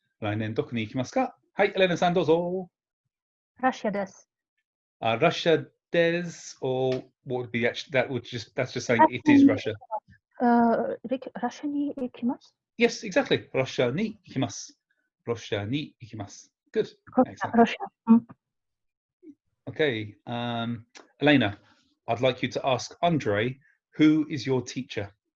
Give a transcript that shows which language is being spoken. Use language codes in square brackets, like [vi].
[ja] 来年どこに行きますか?はい、エレナさんどうぞ。 Russia です。 [en] Russia des, or what would be actually, that's just saying it is Russia. [ja] Russia に行きます [en] Yes, exactly. [ja] Russia に行きます。Russia に行きます。 [en] Good. Excellent. Russia. Okay. Elena, I'd like you to ask Andre, who is your teacher?